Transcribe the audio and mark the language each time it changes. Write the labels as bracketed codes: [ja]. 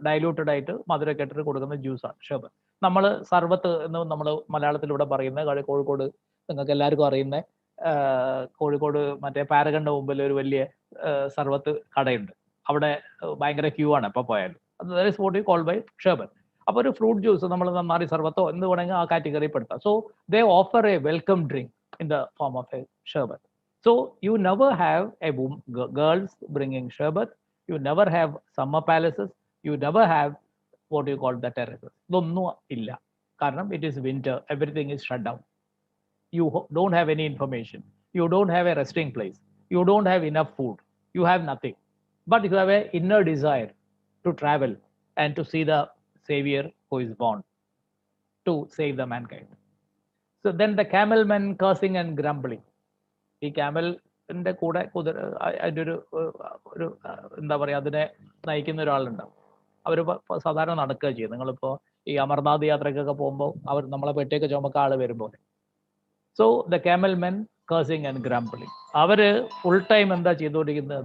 [ml] Diluted ആയിട്ട് മധുരമൊക്കെ ഇട്ടിട്ട് കൊടുക്കുന്ന ജ്യൂസാണ് ഷെർബത്ത്. നമ്മൾ സർബത്ത് എന്ന് നമ്മൾ മലയാളത്തിലൂടെ പറയുന്ന, കോഴിക്കോട് നിങ്ങൾക്ക് എല്ലാവർക്കും അറിയുന്ന കോഴിക്കോട് മറ്റേ പാരഗണിന്റെ മുമ്പിൽ ഒരു വലിയ സർബത്ത് കടയുണ്ട്. അവിടെ ഭയങ്കര ക്യൂ ആണ് എപ്പോൾ പോയാലും. അത് [en] What you call by sharbat. [ml] അപ്പോൾ ഒരു ഫ്രൂട്ട് ജ്യൂസ് നമ്മൾ നന്നാരി സർബത്തോ എന്ത് വേണമെങ്കിൽ ആ category പെടുത്താം. [en] So they offer a welcome drink in the form of a sherbet. So you never have girls bringing sherbet. You never have summer palaces. You never have what you call the terraces. [ml] ഇതൊന്നും ഇല്ല. കാരണം [en] it is winter. Everything is shut down. You don't have any information. You don't have a resting place. You don't have enough food. You have nothing. But you have an inner desire to travel and to see the Savior who is born to save the mankind. So then the camel men cursing and grumbling. [ml] ഈ ക്യാമലിന്റെ കൂടെ അതിൻ്റെ ഒരു എന്താ പറയുക, അതിനെ നയിക്കുന്ന ഒരാളുണ്ടാവും. അവർ സാധാരണ നടക്കുക ചെയ്യും. നിങ്ങളിപ്പോൾ ഈ അമർനാഥ് യാത്രയ്ക്കൊക്കെ പോകുമ്പോൾ അവർ നമ്മളെ പെട്ടിയൊക്കെ ചുമക്ക ആൾ വരുമ്പോൾ. [en] So the camel men cursing and grumbling. [ml] Our full time എന്താ ചെയ്തുകൊണ്ടിരിക്കുന്നത്?